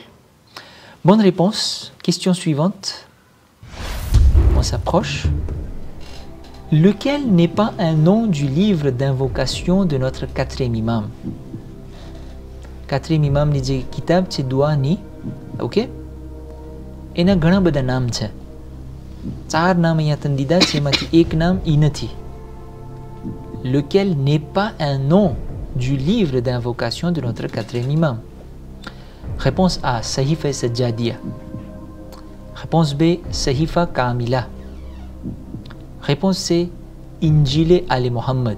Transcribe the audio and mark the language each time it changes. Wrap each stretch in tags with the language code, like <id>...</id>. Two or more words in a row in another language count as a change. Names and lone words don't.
<fr>Bonne réponse. Question suivante. On s'approche. Lequel n'est pas un nom du livre d'invocation de notre quatrième imam? Quatrième imam</fr> <gu>ની જે કિતાબ c'est દુઆ ની,</gu> <fr>ok?</fr> <gu>એના ઘણા બધા નામ છે. 4 નામ અહીંયા તને દીધા છે, એમાંથી એક નામ ઈ નથી.</gu> <fr>Lequel n'est pas un nom du livre d'invocation de notre quatrième imam? Réponse A, Sahifa Sajjadiya. Réponse B, Sahifa Kamila. Réponse C, Injil Ali Muhammad.</fr>